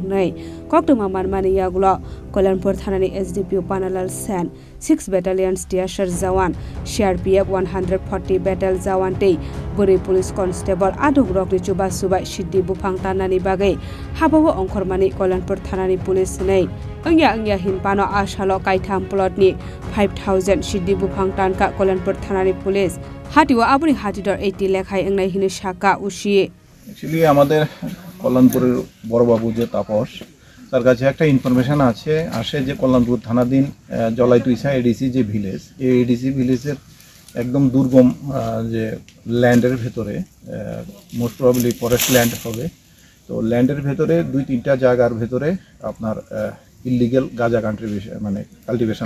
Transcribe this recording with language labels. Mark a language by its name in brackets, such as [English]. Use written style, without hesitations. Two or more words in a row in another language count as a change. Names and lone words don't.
[Kok Borok] nei koktwma manmani yagulo Kalyanpur Thanani SDPO Panalal Sen 6 Battalion TSR Zawan CRPF 140 Battle Zawan tei Buri [English] Police Constable [Kok Borok] adog rokni chuba subai SiddiBuphang tanani bagai habawo ongkhormani Kalyanpur ThananiPolice nei angya hinpano ashalo kaitham plotni 5000 SiddiBuphang tanka Kalyanpur ThananiPolice hatiwa abuni hatidor 80 lekhai engnai hinu shaka ushi [Bangla] Actually আমাদের কল্যাণপুরের বড়বাবু যে তাপস তার কাছে একটা ইনফরমেশন আসে যে কল্যাণপুর থানাধীন জলাইতুইসা এডিসি যে ভিলেজ এই [English] ADC village's [Bangla] একদম দুর্গম যে ল্যান্ডের ভেতরে [English] most probably forest land [Bangla] হবে তো ল্যান্ডের ভেতরে দুই তিনটা জায়গার ভেতরে আপনার ইললিগ্যাল গাঁজা কাল্টিভেশন